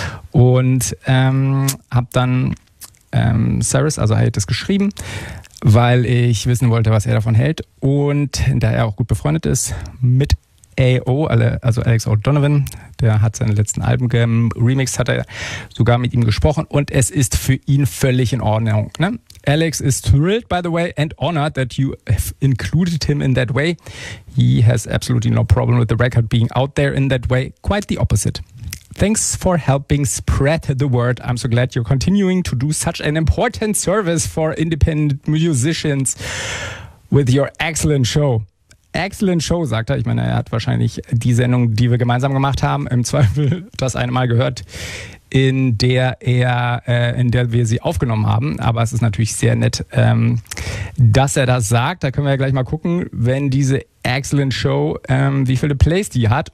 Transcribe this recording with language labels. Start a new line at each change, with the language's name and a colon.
German: Und hab dann Cyrus, also hat das geschrieben, weil ich wissen wollte, was er davon hält. Und da er auch gut befreundet ist mit AO, also Alex O'Donovan, der hat seine letzten Alben remixed, hat er sogar mit ihm gesprochen und es ist für ihn völlig in Ordnung, ne?
English: Alex is thrilled, by the way, and honored that you have included him in that way. He has absolutely no problem with the record being out there in that way. Quite the opposite. Thanks for helping spread the word. I'm so glad you're continuing to do such an important service for independent musicians with your excellent show. Excellent show,
German: sagt er. Ich meine, er hat wahrscheinlich die Sendung, die wir gemeinsam gemacht haben, im Zweifel das eine Mal gehört, in der wir sie aufgenommen haben. Aber es ist natürlich sehr nett, dass er das sagt. Da können wir ja gleich mal gucken, wenn diese Excellent Show, wie viele Plays die hat.